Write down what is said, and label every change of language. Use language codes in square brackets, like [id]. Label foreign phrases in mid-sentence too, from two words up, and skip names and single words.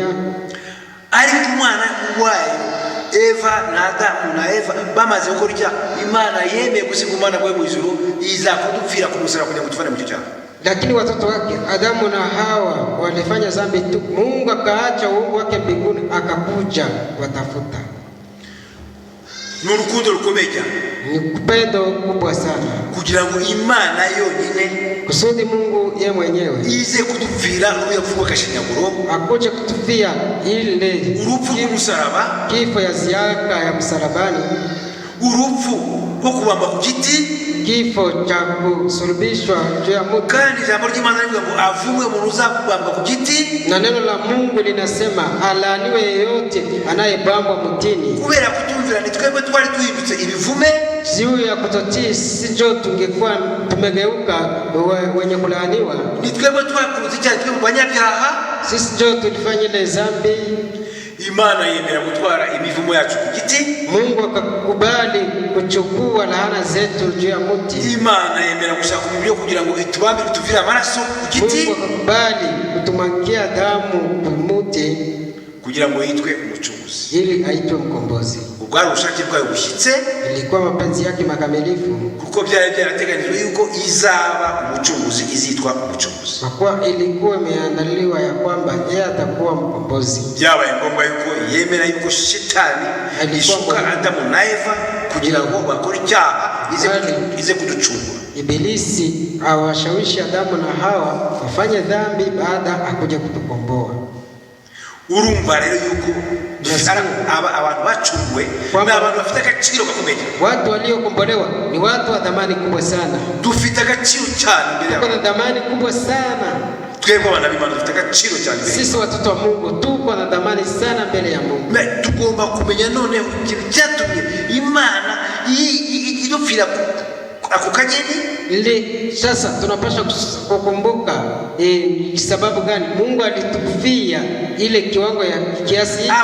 [rw] Ariko umwana wayo Eva na Adamu na Eva bamaze gukora icyaha, Imana yemeye gusiga umwana we mu ijuru, iza kudupfira ku musaraba kugira ngo tuvane mu cyaha. [sw] Lakini watoto wake Adamu na Hawa walifanya dhambi tu. Mungu akaacha uungu wake mbinguni akakuja watafuta. [rw] Ni urukundo rukomeye cyane, [sw] ni upendo kubwa sana, [rw] kugira ngo Imana yonyine, [sw] kusudi Mungu yeye mwenyewe [rw] ize kudupfira n'uyapfuye akashinyaguro, [sw] akuje kutufia ile [rw] urupfu rw'umusaraba, [sw] kifo ya ziaka ya msalabani, [rw] urupfu rwo kubamba ku giti, [sw] kifo cha kusulubishwa juu ya muti. [rw] Kandi jambo ry'Imana rivuga ngo avumwe umuntu uzakubamba ku giti, [sw] na neno la Mungu linasema alaaniwe yeyote anayebambwa mutini. [rw] Kubera kutumvira ni twebwe twari tuhindutse ibivume, [sw] siyo ya kutotii sijo tungekuwa tumegeuka wenye kulaaniwa. [rw] Ni twebwe twakuruza icyaha, twebwe banyabyaha, [sw] sisi jo tulifanya ile dhambi. [rw] Imana yemera gutwara imivumo yacu ku giti, [sw] Mungu akakubali kuchukua laana zetu juu ya muti. [rw] Imana yemera gushaka umubiri kugira ngo itubambe tuvire amaraso ku giti, [sw] Mungu akakubali kutumwagia damu ku muti [rw] kugira ngo yitwe umucunguzi, [sw] ili aitwe mkombozi. [rw] Ubwari ubushake bwayo bushyitse, [sw] ilikuwa mapenzi yake makamilifu, [rw] kuko byari byarateganijwe yuko izaba umucunguzi, izitwa umucunguzi, [sw] kwa kuwa ilikuwa imeandaliwa ya kwamba yeye atakuwa mkombozi. [rw] Byabaye ngombwa yuko yemera yuko Shetani alishuka Adamu na Eva kugira ngo bakore icyaha, ize kuducungura. [sw] Ibilisi awashawishi Adamu na Hawa wafanye dhambi baada akuja kutukomboa. [rw] Urumva rero yuko abantu bacungwe ni abantu bafite agaciro gakomeye. [sw] Watu waliokombolewa ni watu wa thamani kubwa sana. [rw] Dufite agaciro cyane mbere yao. [sw] Tuko na thamani kubwa sana. [rw] Twebwe abana b'Imana dufite agaciro cyane mbere. [sw] Sisi watoto wa Mungu tuko na thamani sana mbele ya Mungu. [rw] Tugomba kumenya none ikintu cyatumye Imana idupfira ako kageni. [sw] Ile sasa tunapaswa kukumbuka sababu gani Mungu alitufia ile kiwango ya kiasi hiki.